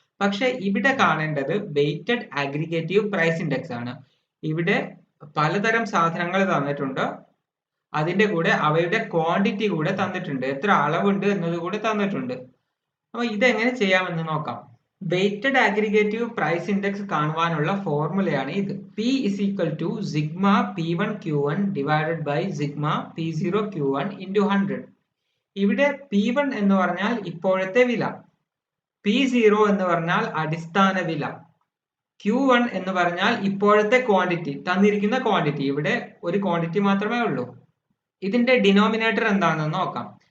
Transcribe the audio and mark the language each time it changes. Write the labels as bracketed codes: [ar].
[ml] പക്ഷെ ഇവിടെ കാണേണ്ടത് വെയ്റ്റഡ് ആഗ്രിഗേറ്റീവ് പ്രൈസ് ഇൻഡെക്സ് ആണ്. ഇവിടെ പലതരം സാധനങ്ങൾ തന്നിട്ടുണ്ട്, അതിന്റെ കൂടെ അവയുടെ ക്വാണ്ടിറ്റി കൂടെ തന്നിട്ടുണ്ട്, എത്ര അളവുണ്ട് എന്നത് കൂടെ തന്നിട്ടുണ്ട്. അപ്പൊ ഇതെങ്ങനെ ചെയ്യാമെന്ന് നോക്കാം. വെയ്റ്റഡ് ആഗ്രിഗേറ്റീവ് പ്രൈസ് ഇൻഡെക്സ് കാണുവാനുള്ള ഫോർമുലയാണ് ഇത്. [en] P is equal to sigma P1 Q1 divided by sigma P0 Q1 into 100. [ml] ഇവിടെ P1 എന്ന് പറഞ്ഞാൽ ഇപ്പോഴത്തെ വില, P0 എന്ന് പറഞ്ഞാൽ അടിസ്ഥാന വില, Q1 എന്ന് പറഞ്ഞാൽ ഇപ്പോഴത്തെ ക്വാണ്ടിറ്റി, തന്നിരിക്കുന്ന ക്വാണ്ടിറ്റി. ഇവിടെ ഒരു ക്വാണ്ടിറ്റി മാത്രമേ ഉള്ളൂ. ഇതിന്റെ ഡിനോമിനേറ്റർ എന്താണെന്ന് നോക്കാം.